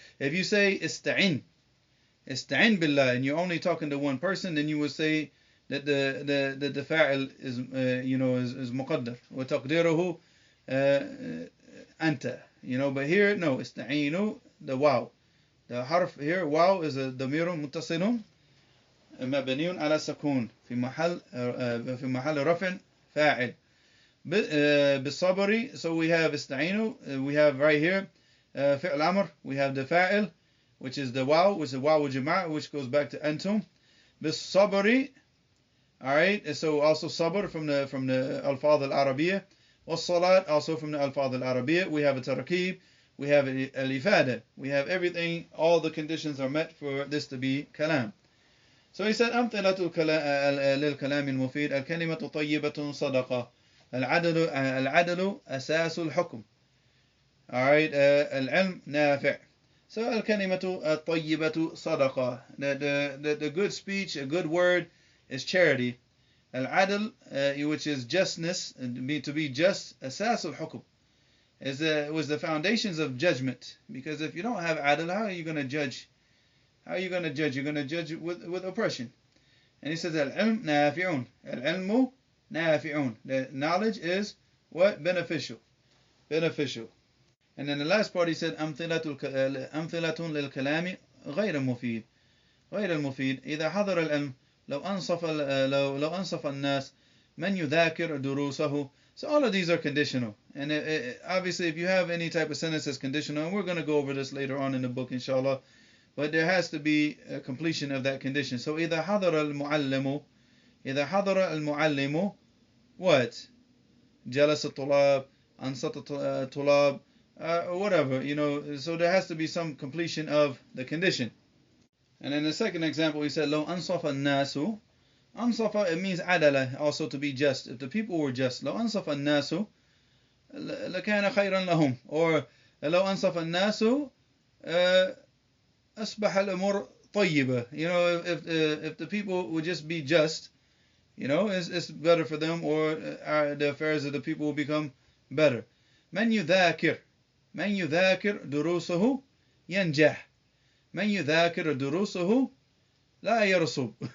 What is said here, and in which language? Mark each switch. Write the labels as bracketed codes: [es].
[en] If you say استعن billah, and you're only talking to one person, then you would say that the fa'il is is muqaddar. [ar] وتقديره أنت. [en] But here no, استعينوا, the waw. The harf here, waw, is a [ar] ضمير متصل مبني على السكون في محل رفع فاعل. [en] بالصبر, so we have استعينوا, we have right here فعل أمر, we have the fa'il, which is the waw, which is waw al-jama'a, which goes back to أنتم. بالصبر, alright, so also sabr from the alfaz al-arabiyyah. والصلاة, also from the alfaz al-arabiyyah. We have a tarkib, we have al-ifada, we have everything, all the conditions are met for this to be kalam. So he said [ar] أمثلة للكلام المفيد الكلمة طيبة صدقة العدل أساس الحكم. [en] Alright, [ar] العلم نافع. [en] So [ar] الكلمة الطيبة صدقة, [en] the good speech, a good word is charity. Al-adl, which is justness, to be just, [ar] أساس الحكم, [en] was the foundations of judgment. Because if you don't have adl, how are you going to judge? How are you going to judge? You're going to judge with oppression. And he says, Al-ilm nafi'un. Al-ilmu nafi'un. The knowledge is what? Beneficial. Beneficial. And then the last part he said, [ar] أمثلة للكلام غير المفيد. غير المفيد إذا حضر العلم لو أنصف الناس من يذاكر دروسه. [en] So all of these are conditional. And obviously if you have any type of sentence that's conditional, and we're going to go over this later on in the book inshallah, but there has to be a completion of that condition. [ar] So إذا حضر المعلم what? جلس الطلاب, أنصت الطلاب, [en] whatever, so there has to be some completion of the condition. And in the second example, he said, [ar] لو أنصف الناس. أنصف, [en] it means عدل, also to be just. If the people were just, [ar] لو أنصف الناس لكان خيرا لهم, or لو أنصف الناس أصبح الأمور طيبة. [en] If the people would just be just, it's better for them, or the affairs of the people will become better. [ar] من يذاكر دروسه ينجح. من يذاكر دروسه لا يرسب.